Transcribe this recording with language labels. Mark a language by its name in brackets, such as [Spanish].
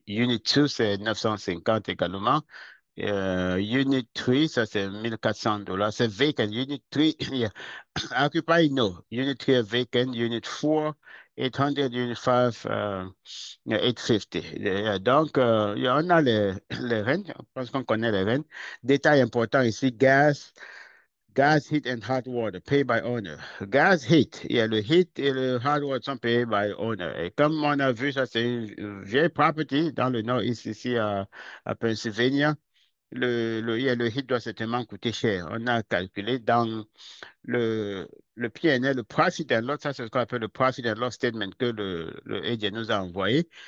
[French] Unit 2, c'est 950 également. Unit 3, ça c'est 1400 $. C'est vacant. [English] Unit 3, yeah. Occupy, no. Unit 3 vacant. Unit 4, 800. Unit 5, 850. [French] Donc, on a les rents. Je pense qu'on connaît les rents. Détail important ici, [English] gas, heat and hot water, pay by owner. Gas, heat. [French] Il y a le heat et le hot water sont payés [English] by owner. [French] Et comme on a vu, ça c'est une vieille property dans le nord ici à Pennsylvania. Yeah, le hit doit certainement coûter cher. On a calculé dans le, le PNL, le profit and loss, ça c'est ce qu'on appelle le profit and loss statement que le agent nous a envoyé.